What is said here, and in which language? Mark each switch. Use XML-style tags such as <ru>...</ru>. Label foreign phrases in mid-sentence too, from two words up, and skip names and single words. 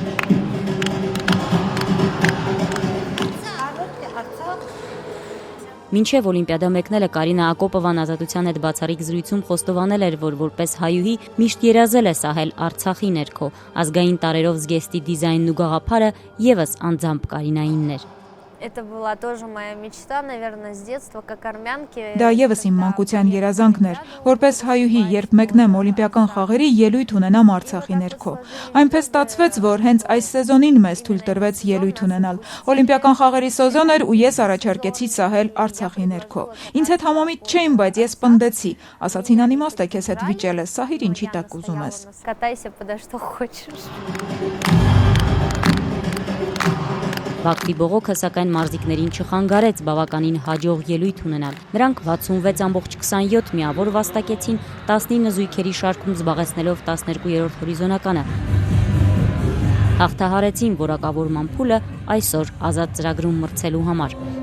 <hy>Մինչև Օլիմպիադա մեկնելը Կարինա Ակոպովան Ազատության հետ բացառիկ զրույցում խոստովանել էր, որ որպես հայուհի միշտ երազել է սահել Արցախի ներքո, ազգային տարերով զգեստի դիզայնն ու գաղափարը ևս անձամբ Կարինայինն էր։</hy> <ru>Это была тоже моя мечта, наверное, с детства, как армянки.</ru> <hy>Դա եւս իմ մանկության երազանքն էր, որպես հայուհի, երբ մեկնեմ օլիմպիական խաղերի, ելույթ ունենամ Արցախի ներքո։ Այնպես ստացվեց, որ հենց այս սեզոնին մեզ թույլ տրվեց ելույթ ունենալ։ Օլիմպիական խաղերի սեզոն էր ու ես առաջարկեցի սահել Արցախի ներքո։ Ինձ հետ համամիտ չէին, բայց ես պնդեցի, ասացին անիմաստ է քեզ հետ վիճել ես, սահիր ինչի տակ ուզում ես։</hy> <ru>Катайся, подо что хочешь.</ru> <hy>Բաքվի բողոքը սակայն մարզիկներին չխանգարեց բավականին հաջող ելույթ ունենալ։ Նրանք 66.27 միավոր վաստակեցին 19 զույգերի շարքում զբաղեցնելով 12-րդ հորիզոնականը։ Հաղթահարեցին որակավորման փուլը այսօր ազատ ծրագրում մրցելու համար։</hy>